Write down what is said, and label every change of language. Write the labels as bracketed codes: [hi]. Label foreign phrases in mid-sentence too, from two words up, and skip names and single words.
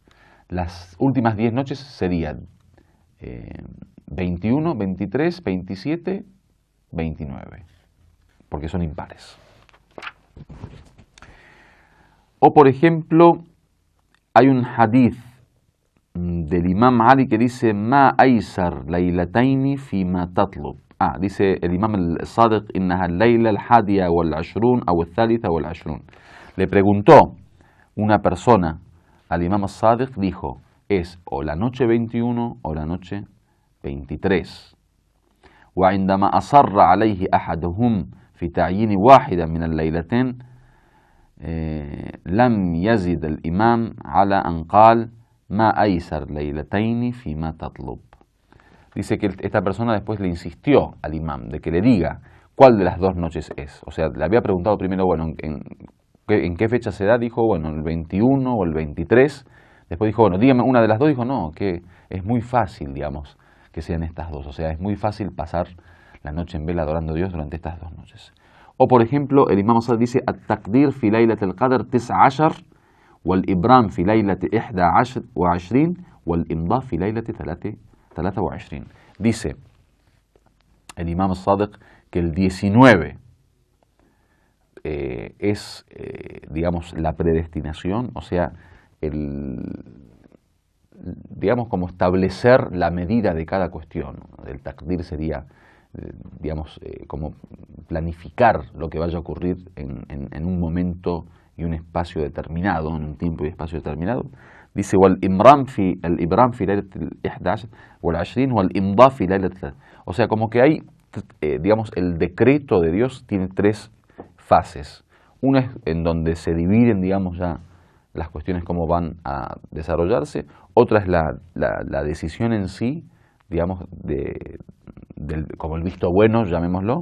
[es] Las últimas 10 noches serían 21, 23, 27, 29. Porque son impares. O por ejemplo, hay un hadith del Imam Ali que dice [ar] ما أيسر ليلتين في ما تطلب. [es] Dice el [ar] Imam al-Sadiq إنها الليلة الحادية والعشرون أو الثالثة والعشرون. [es] Le preguntó una persona al Imam al-Sadiq, dijo, es o la noche 21 o la noche 23. [ar] وعندما أصر عليه أحدهم في تعيين واحدة من الليلتين لم يزد الإمام على أن قال ما أيسر ليلتين فيما تطلب. [es] Dice que esta persona después le insistió al imam de que le diga cuál de las dos noches es. O sea, le había preguntado primero, bueno, ¿en qué fecha se da? Dijo, bueno, el 21 o el 23. Después dijo, bueno, dígame una de las dos. Dijo, no, que es muy fácil, digamos, que sean estas dos. O sea, es muy fácil pasar la noche en vela adorando a Dios durante estas dos noches. O, por ejemplo, el imam Asad dice, [ar] التقدير في ليلة القدر 19 والإبرام في ليلة 21 والإمضاء في ليلة 23. [es] Dice el imam Sadiq que el 19 es, digamos, la predestinación, o sea, digamos, como establecer la medida de cada cuestión. El taqdir sería, digamos, como planificar lo que vaya a ocurrir en un momento y un espacio determinado, en un tiempo y espacio determinado. [ar] Dice, el إبرام في ليلة الـ11 والـ20 والإمضاء في ليلة. [es] O sea, como que hay, digamos, el decreto de Dios tiene tres fases. Una es en donde se dividen, digamos, ya las cuestiones cómo van a desarrollarse. Otra es la decisión en sí, digamos, como el visto bueno, llamémoslo.